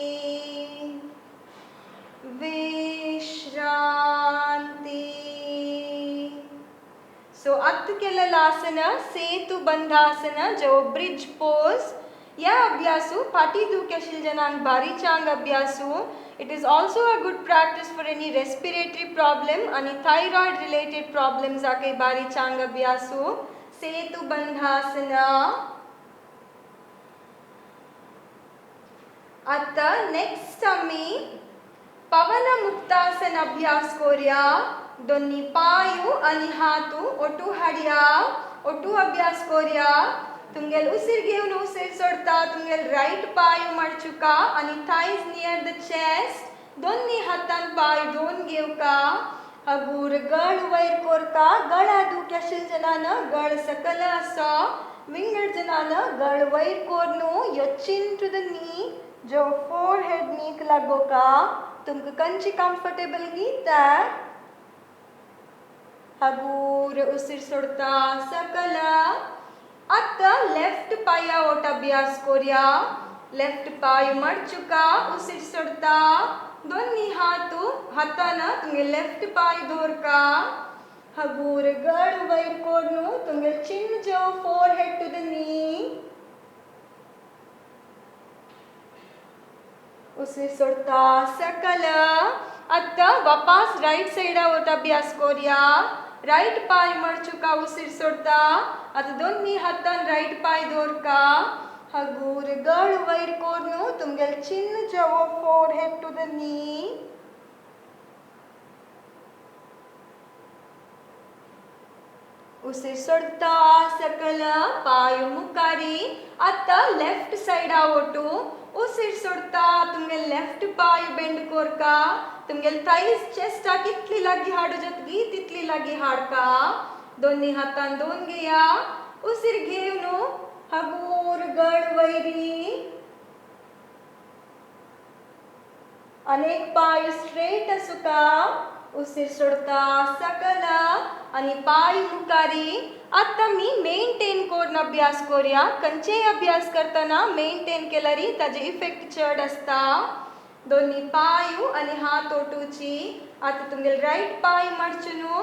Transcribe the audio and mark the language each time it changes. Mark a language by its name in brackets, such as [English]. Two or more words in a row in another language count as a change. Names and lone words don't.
[Konkani] विश्रांती सो अत्त केलेलं आसन सेतु बंधासन जो [English] bridge pose [Konkani] या अभ्यासू फाटी दुखे शिलजनांक बारी चांग अभ्यासू [English] it is also a good practice for any respiratory problem [Konkani] आणि [English] thyroid related problems [Konkani] आके बारी चांग अभ्यासू सेतु बंधासन आता नेक्स्ट आम्ही पवन मुक्तासन अभ्यास करूया दोन्ही पायू आणि हातू ओटू हाडया ओटू अभ्यास करूया तुमगेल उशीर घेऊन उशीर सोडता तुमगेल राईट पाय मडचुका आणि [English] thighs near the chest [Konkani] दोन्ही हातान पाय दोन घेवका हगूर गळ वयर कोरता गळा दुख्या शिलजनान गळ सकल आसा विंगड जनान गळ वयर कोरनु यो [English] chin to the knee [Konkani] जो फोरहेड नीक लागोका तुमका कंची कंफर्टेबल गीता हगूर उशीर सोडता सकल आता लेफ्ट पाया ओट अभ्यास करूया लेफ्ट पाय मडचुका उशीर सोडता दोन्ही हाताना तुमगे लेफ्ट पाय दवरका हगूर गळ वयर कोरनु तुमगे चिन जो [English] forehead to the knee [Konkani] उशीर सोडता सकल आता वापस राइट साइडा ओट अभ्यास करूया राइट पाय मडचुका उशीर सोडता आता दोन्ही हातान राइट पाय दवरका हगूर गळ वयर कोरनु तुमगेल चिन जो [English] forehead to the knee [Konkani] उशीर सोडता सकल पाय मुखारी आता लेफ्ट साइडा ओटू उशीर सोडता तुमगे लेफ्ट पाय बेंड कोरका तुमगेल थाईज चेस्ट कितली लागी हाडू जतगी तितली लागी हाडका दोन्ही हातान दोन घेया उशीर घेवनु हगूर गळ वैरी अनेक पाय स्ट्रेट असुका उशीर सोडता सकल आणि पाय मुखारी आता मी मेंटेन करून अभ्यास करूया कंचे अभ्यास करताना मेंटेन केल्यारी ताजे इफेक्ट चड असता दोन्ही पायू आणि हात ओटूची आता तुमगेल राइट पाय मडचुनु